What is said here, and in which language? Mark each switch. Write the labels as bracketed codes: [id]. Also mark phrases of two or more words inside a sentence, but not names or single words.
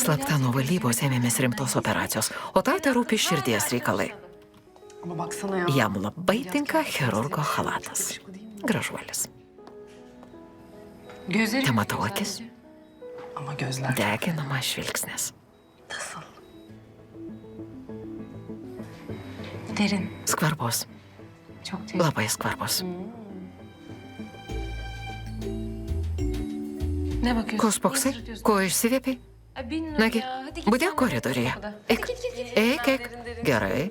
[lt] Slapta nuo valybos ėmėmės rimtos operacijos, o tau tai rūpi širdies reikalai. [tr] Ama baksana ya. [lt] Jam labai tinka chirurgo halatas. Gražuolis. [tr] Gözleri [lt] Te matau akis, [tr] Ama gözler. [lt] deginamas žvilgsnis. [tr] Nasıl? derin. [lt] Skvarbus, [tr] Çok derin. [lt] labai skvarbus. [tr] Ne bakıyorsun? [lt] Ko spoksai? Ko išsivėpiai? Nagi, būdėk koridoriuje. Eik, eik, eik. Gerai.